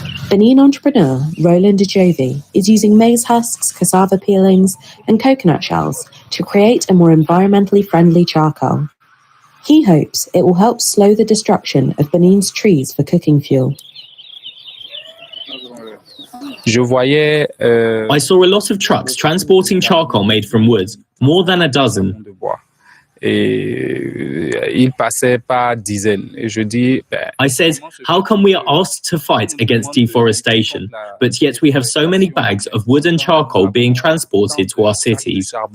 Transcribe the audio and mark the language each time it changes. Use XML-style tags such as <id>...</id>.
<en>Benin entrepreneur Roland Adjovi is using maize husks, cassava peelings, and coconut shells to create a more environmentally friendly charcoal. He hopes it will help slow the destruction of Benin's trees for cooking fuel. I saw a lot of trucks transporting charcoal made from wood, more than a dozen.</en> <fr>Il passait par dizaines. Et je dis,</fr> <en>I said, how come we are asked to fight against deforestation, but yet we have so many bags of wood and charcoal being transported to our cities?</en>